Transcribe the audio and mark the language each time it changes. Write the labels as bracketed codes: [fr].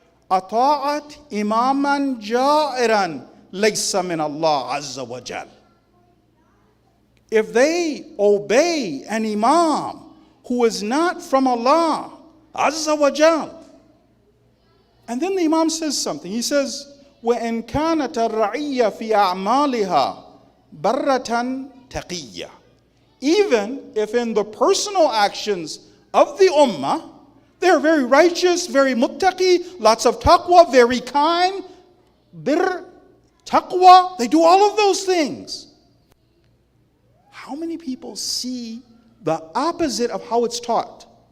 [ar] أَطَاعَتْ إِمَامًا جَائِرًا لَيْسَ مِنَ اللَّهِ عَزَّ وَجَلَّ. [en] If they obey an imam who is not from Allah Azza wa Jal. And then the Imam says something. He says, [ar] وَإِنْ كَانَتَ الرَّعِيَّةُ فِي أَعْمَالِهَا بَرَّةً تَقِيَّةً. [en] Even if in the personal actions of the ummah, they're very righteous, very muttaqi, lots of taqwa, very kind, birr, taqwa, they do all of those things. How many people see the opposite of how it's taught?